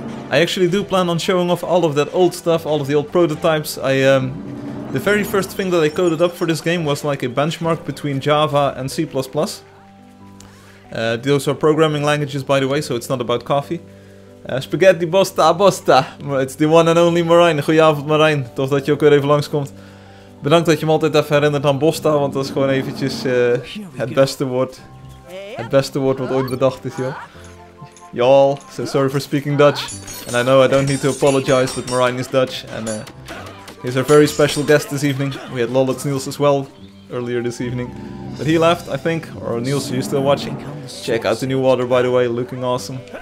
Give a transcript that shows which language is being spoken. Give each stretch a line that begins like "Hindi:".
English: I actually do plan on showing off all of that old stuff, all of the old prototypes. The very first thing that I coded up for this game was like a benchmark between Java and C++. Those are programming languages, by the way, so it's not about coffee. Spaghetti Bosta Bosta. It's the one and only Marijn.
Dutch: Goedenavond Marijn, tof dat je ook weer even langskomt. Bedankt dat je me altijd even herinnert aan Bosta, want dat is gewoon eventjes het beste woord. Het beste woord wat ooit bedacht is, joh.
English: Y'all, so sorry for speaking Dutch. And I know I don't need to apologize, but Marijn is Dutch. And he's our very special guest this evening. We had Lollitz Niels as well earlier this evening. But he left, I think. Or Niels, are you still watching? Check out the new water, by the way, looking awesome.